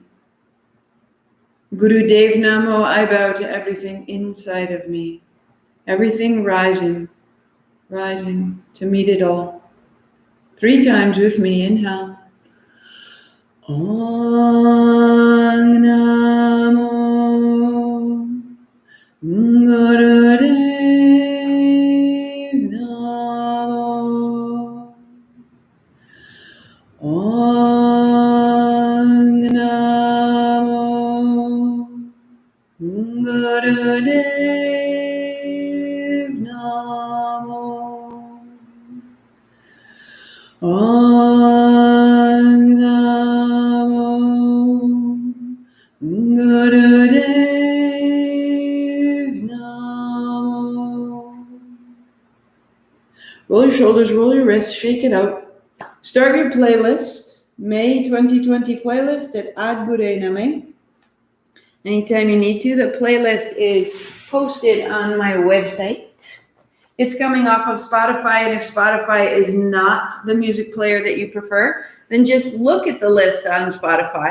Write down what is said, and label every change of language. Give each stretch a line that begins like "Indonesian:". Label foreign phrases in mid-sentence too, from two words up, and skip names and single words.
Punjabi: ਗੁਰੂ ਦੇਵ ਨਮੋ,
English: I bow to everything inside of me, everything rising to meet it all. 3 times with me, inhale.
Punjabi: ਓਂ ਨਮੋ ਗੁਰਦੇਵ ਨਮੋ. ਓਂ ਨਮੋ ਗੁਰਦੇਵ ਨਮੋ. ਓਂ ਨਮੋ ਗੁਰਦੇਵ ਨਮੋ.
English: Roll your shoulders, roll your wrists, shake it out. Start your playlist, May 2020 playlist at Ad Bure Name. Anytime you need to. The playlist is posted on my website. It's coming off of Spotify, and if Spotify is not the music player that you prefer, then just look at the list on Spotify.